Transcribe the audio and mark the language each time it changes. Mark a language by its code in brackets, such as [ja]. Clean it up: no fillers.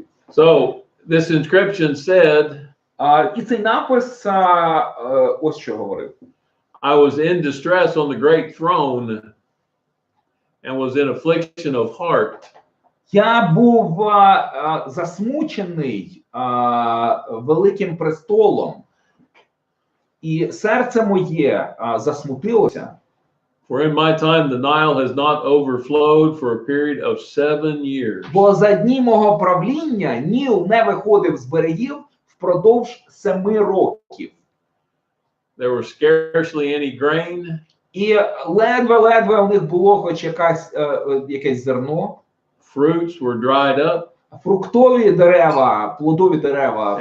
[en] So this inscription said, [uk] І цей напис ось що говорив. [en] I was in distress on the great throne and was in affliction of heart. [uk] Я був засмучений великим престолом, і серце моє засмутилося. [en] For in my time the Nile has not overflowed for a period of 7 years. [uk] Бо за дні мого правління Ніл не виходив з берегів впродовж 7 років. [en] There was scarcely any grain. [uk] І ледве у них було хоч якесь зерно. [en] Fruits were dried up. [uk] Фруктові дерева, плодові дерева